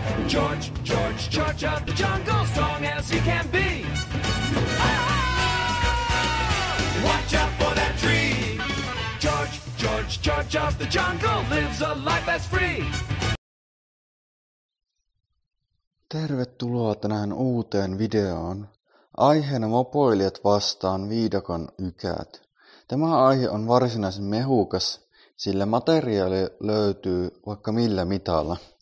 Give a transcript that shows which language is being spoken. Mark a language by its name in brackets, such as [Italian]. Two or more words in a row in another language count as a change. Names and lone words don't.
[English] George of the jungle, strong as he can be. Watch out for that tree. George of the jungle lives a life that's free. [Finnish] Tervetuloa tänään uuteen videoon. Aiheena mopoilijat vastaan viidakon ykäät. Tämä aihe on varsinaisen mehukas, sillä materiaali löytyy vaikka millä mitalla.